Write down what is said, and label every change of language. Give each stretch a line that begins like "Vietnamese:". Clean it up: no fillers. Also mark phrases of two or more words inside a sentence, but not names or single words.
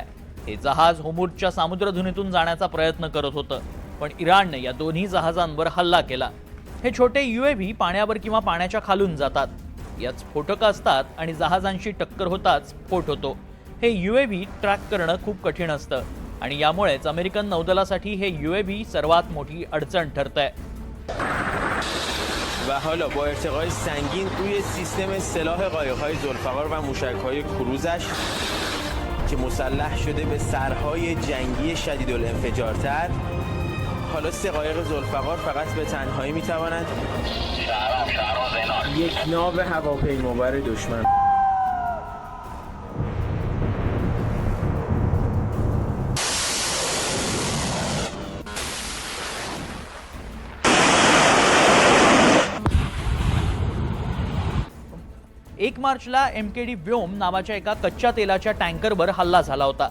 Marathi: हे जहाज होर्मुझच्या सामुद्रधुनीतून जाण्याचा प्रयत्न करत होतं, पण इराणनं या दोन्ही जहाजांवर हल्ला केला. हे छोटे UAV पाण्यावर किंवा पाण्याच्या खालून जातात. यात स्फोटकं असतात आणि जहाजांशी टक्कर होताच स्फोट होतो. हे UAV ट्रॅक करणं खूप कठीण असतं आणि यामुळेच अमेरिकन नौदलासाठी हे UAV सर्वात मोठी अडचण ठरतंय.
Persian: و حالا با ارتقای سنگین روی سیستم سلاح قایق‌های ذوالفقار و موشک‌های کروزش که مسلح شده به سرهای جنگی شدیدالانفجارتر، حالا 3 قایق ذوالفقار فقط به تنهایی می‌توانند یک ناو هواپیمابر دشمن
Marathi: एक मार्चला MKD व्योम नावाच्या एका कच्च्या तेलाच्या टँकरवर हल्ला झाला होता.